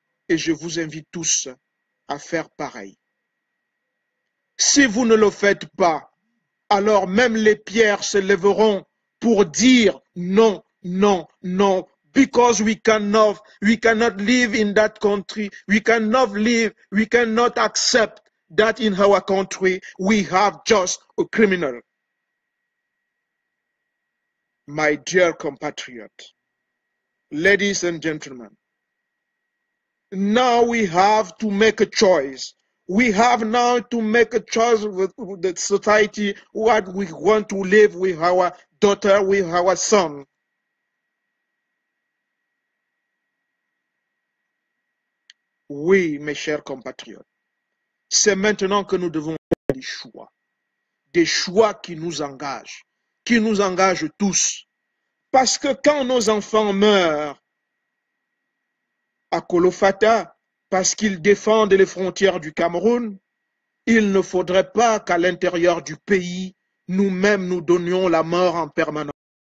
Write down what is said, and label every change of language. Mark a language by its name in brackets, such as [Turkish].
[French] Et je vous invite tous à faire pareil. Si vous ne le faites pas, alors même les pierres se lèveront pour dire non, non, non, [English] because we cannot live in that country. We cannot accept that in our country we have just a criminal. My dear compatriot, ladies and gentlemen, now we have to make a choice. We have now to make a choice with the society, what we want to live with our daughter, with our son. [French] Oui, mes chers compatriotes, c'est maintenant que nous devons faire des choix qui nous engagent tous. Parce que quand nos enfants meurent à Kolofata, parce qu'ils défendent les frontières du Cameroun, il ne faudrait pas qu'à l'intérieur du pays, nous-mêmes nous donnions la mort en permanence.